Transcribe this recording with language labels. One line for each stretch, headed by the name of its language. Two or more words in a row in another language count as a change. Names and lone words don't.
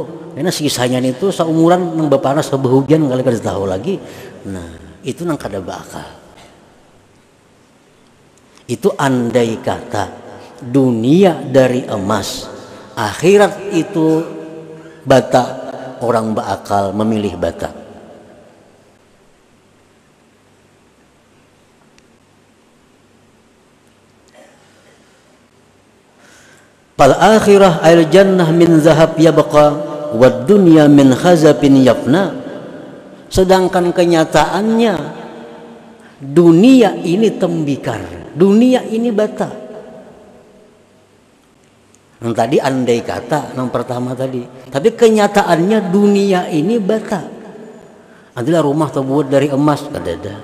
Banjar: Karena sisanya itu seumuran nang bapanas sebehujan kali kada tahu lagi. Nah, itu nang kada beakal. Itu andai kata dunia dari emas, akhirat itu bata, orang beakal memilih bata.
Arabic: فالآخرة الجنة من ذهب يبقى والدنيا من خزف يفنى.
Banjar: Sedangkan kenyataannya dunia ini tembikar, dunia ini bata. Yang tadi andai kata, yang pertama tadi. Tapi kenyataannya dunia ini bata. Adalah rumah terbuat dari emas, kada ada.